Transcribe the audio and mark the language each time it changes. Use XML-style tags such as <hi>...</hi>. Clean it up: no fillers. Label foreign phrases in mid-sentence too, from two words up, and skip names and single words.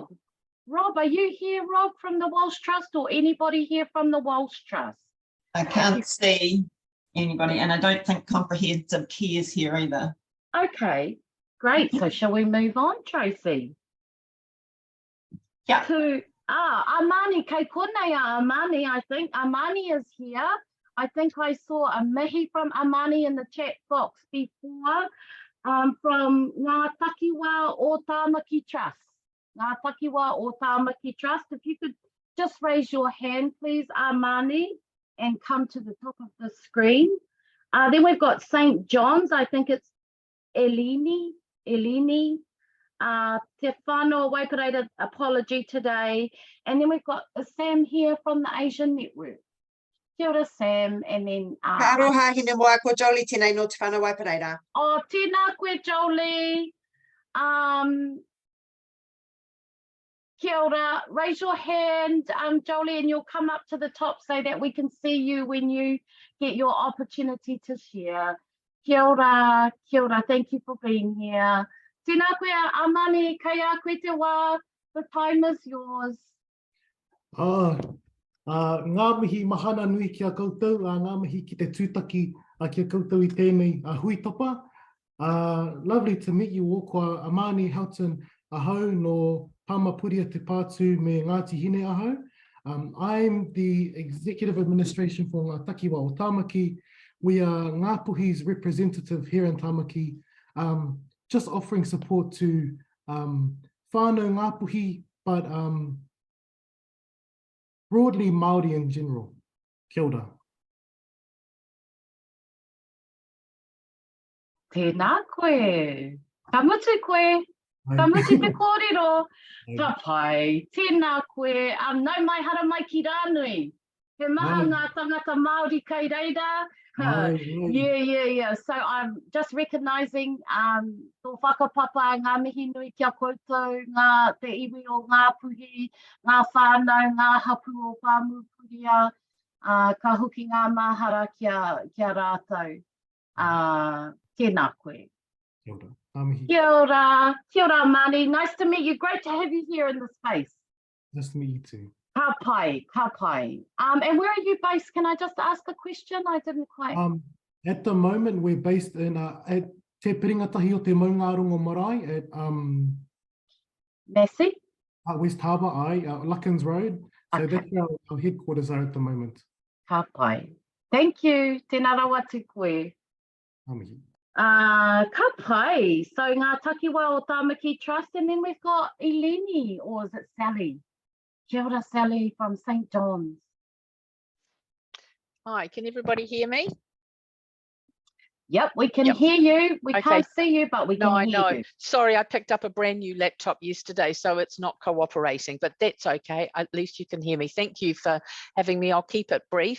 <en>Rob, are you here, Rob, from the Welsh Trust, or anybody here from the Welsh Trust? I can't see anybody, and I don't think comprehensive care is here either. Okay, great. So shall we move on, Tracy? Yeah. To Amani,</en> <mi>kei konei a Amani,</mi> <en>I think. Amani is here. I think I saw a mihi from Amani in the chat box before, from Ngā Takiwa o Tāmaki Trust. Ngā Takiwa o Tāmaki Trust. If you could just raise your hand, please, Amani, and come to the top of the screen. Then we've got St. John's. I think it's Eleni. Te whānau Waitakere, apology today. And then we've got Sam here from the Asian Network.</en> <mi>Kia ora, Sam.</mi> <en>And then</en> <mi>Ka aroha hine moa ko Jolie tēnei no te whānau Waipareira. Oh, tēnā koe, Jolie. Kia ora.</mi> <en>Raise your hand, Jolie, and you'll come up to the top so that we can see you when you get your opportunity to share.</en> <mi>Kia ora, kia ora.</mi> <en>Thank you for being here.</en> <mi>Tēnā koe, Amani, kei a koe te wā.</mi> <en>The time is yours.</en> <mi>Ngā mihi mahana nui ki a koutou, ngā mihi ki te tūtaki ki a koutou I tēnei hui topa.</mi> <en>Lovely to meet you all,</en> <mi>ko Amani Houghton ahau no Pāmapuria te pātū me Ngāti Hine ahau.</mi> <en>I'm the Executive Administration for Ngā Takiwa o Tāmaki. We are Ngāpuhi's representative here in Tāmaki, just offering support to whānau Ngāpuhi, but broadly Māori in general.</en> <mi>Kia ora. Tēnā koe. Ka mutu koe. Ka mutu te kōrero. Ka pai. Tēnā koe. Nau mai hara mai ki rānui. He maha ngā tangata Māori kei reira.</mi> <en>Yeah. So I'm just recognising</en> <mi>tō whakapapa, ngā mihi nui kia koutou, ngā te iwi o ngā puhi, ngā whānau, ngā hapu o Pāmupuria, ka huki ngā mahara kia rātou. Tēnā koe. Kia ora, Mani.</mi> <en>Nice to meet you. Great to have you here in the space. Nice to meet you too.</en> <mi>Ka pai.</mi> <en>And where are you based? Can I just ask a question? I didn't quite. At the moment, we're based in at Te Piringatahi o Te Maungarongo Marae at Massey? West Harbour, Luckens Road. So that's where our headquarters are at the moment.</en> <mi>Ka pai.</mi> <en>Thank you.</en> <mi>Tēnā rawa te koe. Ka pai.</mi> <en>So Ngā Takiwa o Tāmaki Trust, and then we've got Eleni, or is it Sally?</en> <mi>Kia ora,</mi> <en>Sally from St. John's. Hi, can everybody hear me? Yep, we can hear you. We can't see you, but we can hear you. No, I know. Sorry, I picked up a brand new laptop yesterday, so it's not cooperating, but that's okay. At least you can hear me. Thank you for having me. I'll keep it brief.</en>